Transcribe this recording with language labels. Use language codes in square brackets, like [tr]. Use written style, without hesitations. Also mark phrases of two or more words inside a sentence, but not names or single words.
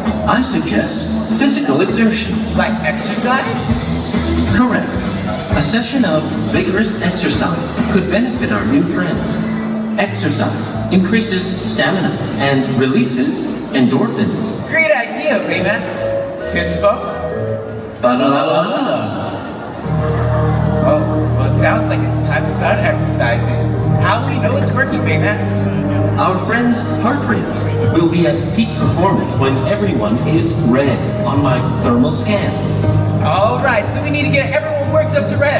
[en] I suggest physical exertion. Like exercise? Correct. A session of vigorous exercise could benefit our new friends. Exercise increases stamina and releases endorphins. Great idea, Baymax. Fist bump? Ba-da-la-la-la. Oh, well, it sounds like it's time to start exercising. How do we know it's working, Baymax? Our friends' heart rates will be at peak performance when everyone is red on my thermal scan. All right, so we need to get everyone worked up to red.